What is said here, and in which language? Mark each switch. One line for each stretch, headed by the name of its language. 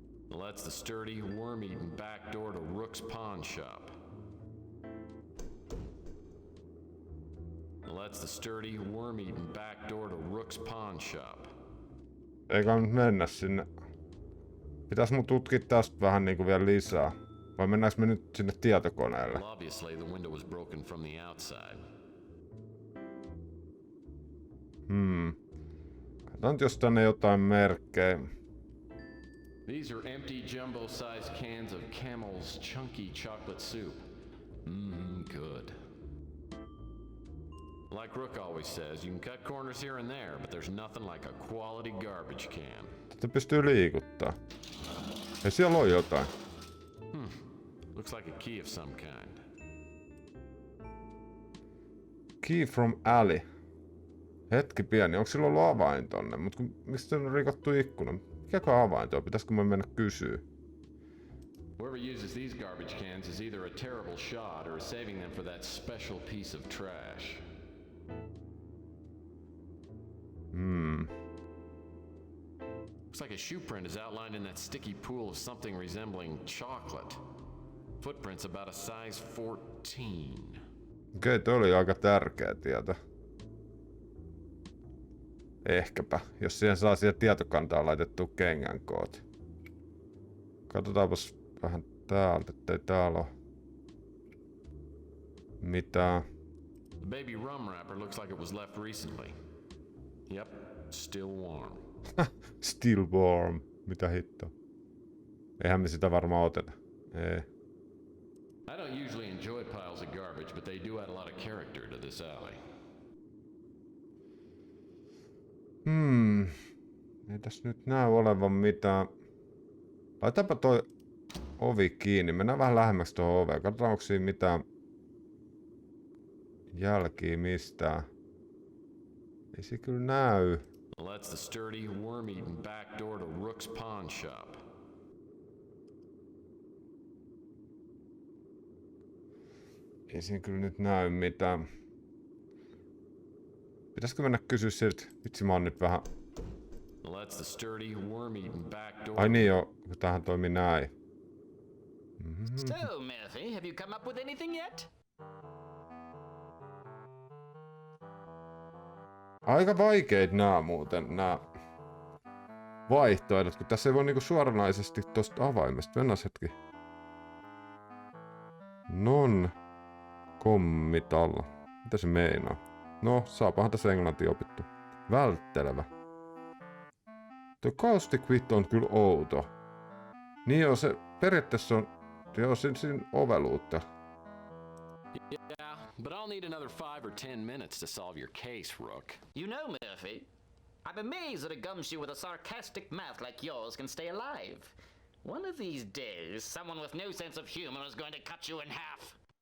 English: Well, that's the sturdy, worm-eaten back door to Rook's pawn shop. Well, that's the sturdy, worm-eaten back door to Rook's pawn shop.
Finnish: Eikä nyt mennä sinne. Pitäis mun tutkia tästä vähän niinku vielä lisää. Vai mennäänkö me nyt sinne tietokoneelle?
English: Well, obviously the window was broken from the outside.
Finnish: Katsotaan nyt jos tänne jotain merkkejä.
English: These are empty jumbo-sized cans of Camel's chunky chocolate soup. Good. Like Rook always says, you can cut corners here and there, but there's nothing like a quality garbage can.
Finnish: Tätä pystyy liikuttaa. Ja siellä on jotain.
English: Looks like a key of some kind. Key from alley.
Finnish: Hetki pieni, onko sillä ollut avain tonne? Mut mistä on rikottu ikkuna? Mikäkö avain tuo? Pitäisikö me mennä kysyä?
English: Whoever uses these garbage cans is either a terrible shot or is saving them for that special piece of trash. Looks like a shoe print is outlined in that sticky pool of something resembling chocolate. Footprints about a size 14.
Finnish: Okei, toi oli aika tärkeä tieto. Ehkäpä, jos siihen saa siihen tietokantaan laitettua kengänkoot. Katsotaanpas vähän täältä, ettei täällä oo mitään.
English: The baby rum wrapper looks like it was left recently. Yep, still warm. Still warm.
Finnish: Mitä hittoa? Eihän me sitä varmaan oteta. Ei.
English: I don't usually enjoy piles of garbage, but they do add a lot of character to this alley.
Finnish: Ei tässä nyt näy olevan mitään. Laitapa toi ovi kiinni. Mennään vähän lähemmäksi tuohon oveen. Katsotaan, onko siinä mitään jälkiä mistään. Ei se kyllä näy.
English: Well, that's the sturdy, worm-eaten back door to Rook's pawn shop.
Finnish: Ei siinä kyllä nyt näy mitään. Pitäisikö mennä kysyä siltä? Vitsi, mä oon nyt vähän...
English: Well, that's the sturdy, worm-eaten back door.
Finnish: Ai niin joo, kun tämähän toimii näin.
English: So, Murphy, have you come up with anything yet?
Finnish: Aika vaikeet nää muuten, nää vaihtoehdot, kun tässä ei voi niinku suoranaisesti tosta avaimesta. Mennään hetki.
English: Non committal.
Finnish: Mitä se meinaa? No, saapahan tässä englantia opittu. Välttelevä. Tuo caustic wit on kyllä outo. Niin joo, se periaatteessa on... Joo, siinä oveluutta.
English: Yeah, but I'll need another 5 or 10 minutes to solve your case, Rook. You know, Murphy, I'm amazed that a gumshoe with a sarcastic mouth like yours can stay alive. One of these days, someone with no sense of humor is going to cut you in half.